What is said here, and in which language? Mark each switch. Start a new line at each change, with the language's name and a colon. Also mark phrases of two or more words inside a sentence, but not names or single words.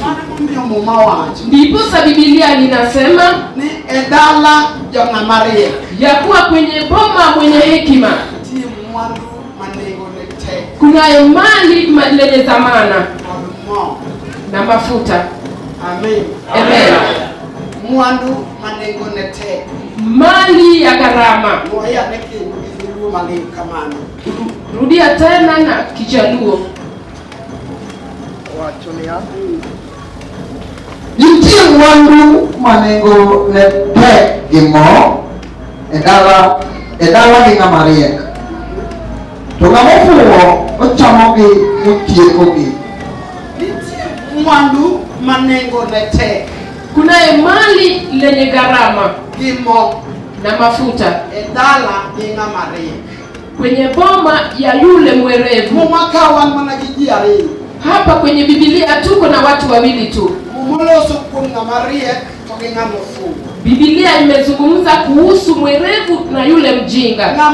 Swahili: Ndipo Biblia linasema ya kuwa kwenye boma mwenye hekima kunayo mali lenye dhamana na mafuta. Amen. Amen. Mali ya gharama. Rudia tena na Kijaluo.
Luo (Kenya and Tanzania): Nitie wandu manengo ne te gimo edala gi ng'amariek to ng'amofuwo ochamogi motiekogi. Mwandu manengo ne te,
Swahili: kunaye mali lenye gharama
Luo (Kenya and Tanzania): gimo
Swahili: na mafuta
Luo (Kenya and Tanzania): edala gi ng'amariek,
Swahili: kwenye boma ya yule mwerevu. Mumakawan managijia. Hapa kwenye Biblia tuko na watu wawili tu. Biblia imezungumza kuhusu mwerevu na yule mjinga.